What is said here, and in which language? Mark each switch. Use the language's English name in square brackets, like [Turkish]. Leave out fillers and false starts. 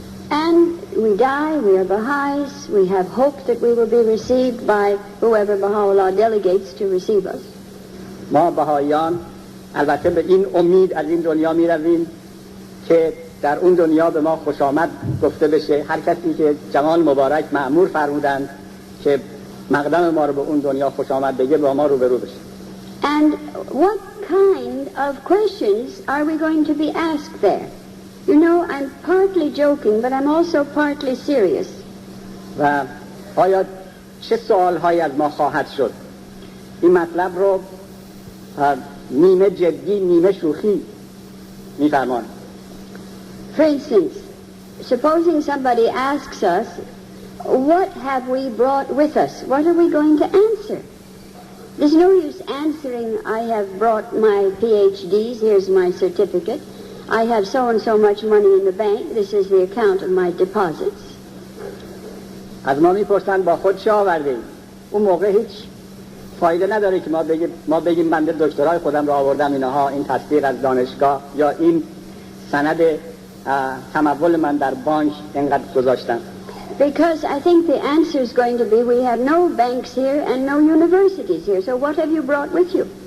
[English] And we die, we are Baha'is, we have hope that we will be received by whoever Baha'u'llah delegates to receive us. [Persian] ما بهائیان البته به این امید از این دنیا می رویم که در اون دنیا به ما خوش آمد گفته بشه. هر کسی که جمال مبارک مأمور فرمودند که مقدم ما رو به اون دنیا خوش آمد بگه با ما روبرو بشه. [English] And what kind of questions are we going to be asked there? You know, I'm partly joking, but I'm also partly serious. [Persian] و آیا چه سوالهایی از ما خواهد شد؟ این مطلب رو نیمه جدی نیمه شوخی می‌فرمان. [English] For instance, supposing somebody asks us, what have we brought with us? What are we going to answer? There's no use answering, I have brought my PhDs, here's my certificate. I have so and so much money in the bank, this is the account of my deposits. [Persian] از ما میپرسن با خود چه آوردین؟ اون موقع هیچ فایده نداره که ما بگیم بنده دکترای خودم رو آوردم، اینها این تصدیق از دانشگاه یا این سند تمول من در بانک اینقدر گذاشتم. [English] Because I think the answer is going to be, we have no banks here and no universities here, so what have you brought with you?